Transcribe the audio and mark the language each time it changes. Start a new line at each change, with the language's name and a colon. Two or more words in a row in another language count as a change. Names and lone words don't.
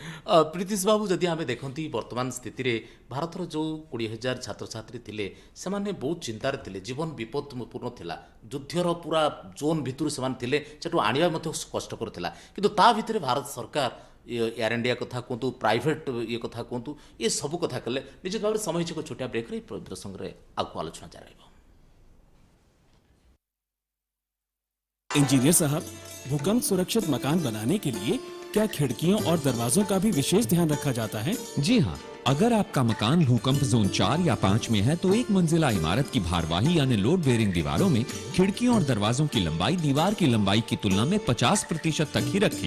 Odia: ପ୍ରୀତିଶ ବାବୁ, ଯଦି ଆମେ ଦେଖନ୍ତି ବର୍ତ୍ତମାନ ସ୍ଥିତିରେ ଭାରତର ଯେଉଁ 20,000 ଛାତ୍ରଛାତ୍ରୀ ଥିଲେ, ସେମାନେ ବହୁତ ଚିନ୍ତାରେ ଥିଲେ, ଜୀବନ ବିପଦପୂର୍ଣ୍ଣ ଥିଲା, ଯୁଦ୍ଧର ପୁରା ଜୋନ୍ ଭିତରୁ ସେମାନେ ଥିଲେ, ସେଠୁ ଆଣିବା ମଧ୍ୟ କଷ୍ଟକର ଥିଲା। କିନ୍ତୁ ତା ଭିତରେ ଭାରତ ସରକାର ଏୟାର ଇଣ୍ଡିଆ କଥା କୁହନ୍ତୁ, ପ୍ରାଇଭେଟ୍ ଇଏ କଥା କୁହନ୍ତୁ, ଏ ସବୁ କଥା କଲେ। ନିଶ୍ଚିତ ଭାବରେ ସମୟ ହେଇଛି ଏକ ଛୋଟିଆ ବ୍ରେକ୍ରେ, ଏ ପ୍ରସଙ୍ଗରେ ଆଗକୁ ଆଲୋଚନା ଜାରି ରହିବ।
Hindi: इंजीनियर साहब, भूकंप सुरक्षित मकान बनाने के लिए क्या खिड़कियों और दरवाजों का भी विशेष ध्यान रखा जाता है? जी हाँ, अगर आपका मकान भूकंप जोन 4 या 5 में है तो एक मंजिला इमारत की भारवाही यानी लोड बेरिंग दीवारों में खिड़कियों और दरवाजों की लंबाई दीवार की लंबाई की तुलना में 50% तक ही रखें।